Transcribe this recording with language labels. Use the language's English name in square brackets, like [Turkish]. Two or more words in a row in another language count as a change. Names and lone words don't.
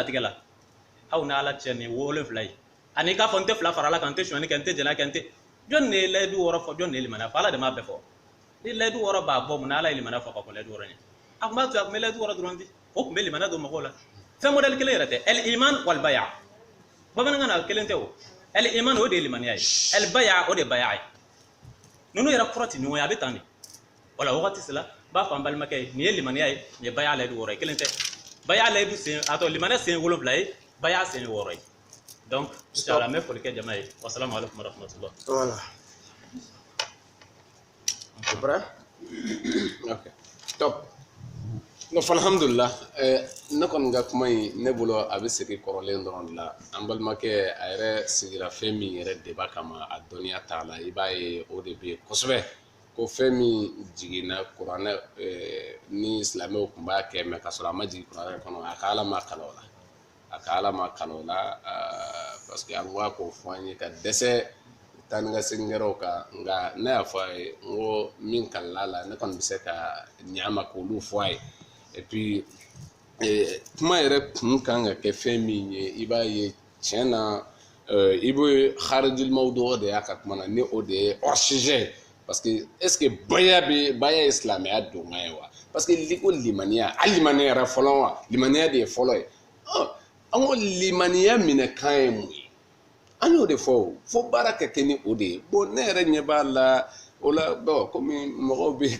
[Bambara] latigɛ la aw ni ala cɛ nin 7 ye ani k'a fɔ n tɛ 2 fara ala kan n tɛ suɲɛni kɛ n tɛ jɛnɛya kɛ n tɛ jɔn de ye layidu wɔrɔ fɔ jɔn de ye limaniya fɔ ala de m'a bɛɛ fɔ ni layidu wɔrɔ b'a bɔ mun na ala ye limaniya fɔ ka kɔn layidu wɔrɔ ɲɛ a tun b'a to a tun bɛ layidu wɔrɔ dɔrɔn di o tun bɛ limaniya don mɔgɔw la fɛn modèle kelen yɛrɛ tɛ [Arabic] el iman wal baya [Bambara] bamanankan na kelen tɛ o [Arabic] el iman [Bambara] o de ye limaniya ye [Arabic] el baya [Bambara] o de ye baya ye ninnu yɛrɛ kɔrɔ tɛ ɲɔgɔn ye a bɛ tan de wala wagati sera b'a fɔ an balimakɛ ye nin ye limaniya ye nin ye baya layidu wɔrɔ ye kelen tɛ baya layidu sen a tɔ limaniya sen 7 ye baya sen 6 ye [French] Donc, Inch'Allah, mais pour lequel Jamaï. [Arabic] Wassalamu alaikum wa rahmatullah. [French] Voilà. C'est prêt? Ok. Top. [Arabic] No, alhamdulillah. [Bambara] Ne kɔni ka kuma in ne bolo a bɛ segin kɔrɔlen dɔrɔn de la. An balimakɛ a yɛrɛ sigira fɛn min yɛrɛ deba kama a dɔnniya t'a la i b'a ye o de bɛ yen kosɛbɛ. Ko fɛn min jiginna kuranɛ ni silamɛw tun b'a kɛ mɛ ka sɔrɔ a ma jigin kuranɛ kɔnɔ a ka ala ma kalan o la. A ka ala ma kalan o la [French] parce que [Bambara] an b'a ko fɔ an ye ka dɛsɛ taa ni ka segin kɛraw kan nka ne y'a fɔ a ye n ko min kalanna la ne kɔni bɛ se ka ɲa ma k'olu fɔ a ye [French] et puis [Bambara] kuma yɛrɛ kun kan ka kɛ fɛn min ye i b'a ye tiɲɛ na i bɛ [Arabic] kharijul mawdu [Bambara] de y'a ka kuma na ni o de ye [French] hors sujet parce que est ce que [Bambara] baya ye silamɛya donkan ye wa [French] parce que [Bambara] ko limaniya hali limaniya yɛrɛ fɔlɔ wa limaniya de ye fɔlɔ ye an ko limaniya minɛ kan ye mun ye an y'o de fɔ fo baara ka kɛ ni o de ye bon ne yɛrɛ ɲɛ b'a la o la bon komi mɔgɔw bɛ